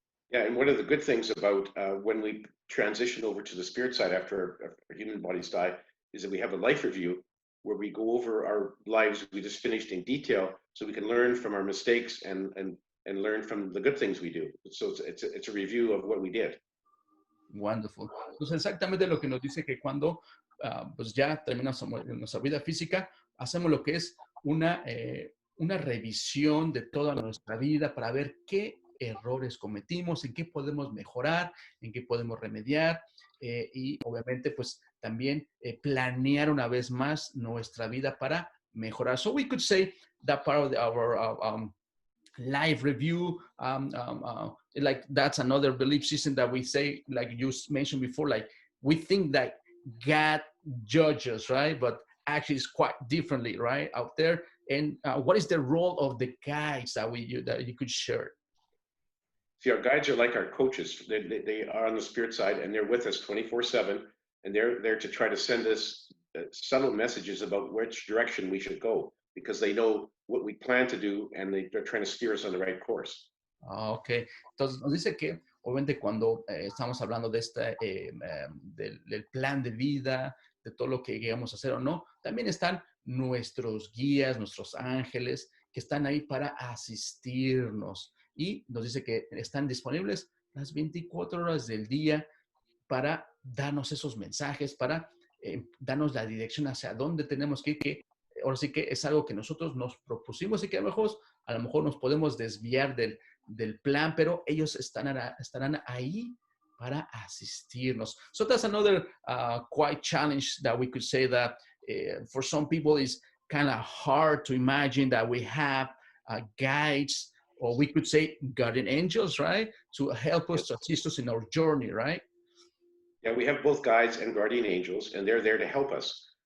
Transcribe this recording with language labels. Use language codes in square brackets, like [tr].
[en] Yeah, and one of the good things about when we transition over to the spirit side after our human bodies die is that we have a life review where we go over our lives we just finished in detail, so we can learn from our mistakes and learn from the good things we do. So it's a review of what we did. Wonderful. [es] Pues exactamente lo que nos dice, que cuando pues ya terminamos nuestra vida física, hacemos lo que es una revisión de toda nuestra vida para ver qué errores cometimos, en qué podemos mejorar, en qué podemos remediar, y obviamente pues también planear una vez más nuestra vida para mejorar. [en] So we could say that part of our live review, like that's another belief system that we say, like you mentioned before, like we think that God judges, right? But actually it's quite differently, right, out there. And what is the role of the guides that you could share? See, our guides are like our coaches. They are on the spirit side, and they're with us 24/7, and they're there to try to send us subtle messages about which direction we should go, because they know what we plan to do, and they're trying to steer us on the right course. [es] Ok, entonces nos dice que obviamente cuando estamos hablando de del plan de vida, de todo lo que llegamos a hacer o no, también están nuestros guías, nuestros ángeles, que están ahí para asistirnos. Y nos dice que están disponibles las 24 horas del día para darnos esos mensajes, para darnos la dirección hacia dónde tenemos que ir, que ahora sí que es algo que nosotros nos propusimos y que a lo mejor nos podemos desviar del plan, pero ellos estarán ahí para asistirnos. [en] So that's another quite challenge that we could say that for some people is kind of hard to imagine that we have guides, or we could say guardian angels, right? To help us, to assist us in our journey, right? Yeah, we have both guides and guardian angels, and they're there to help us.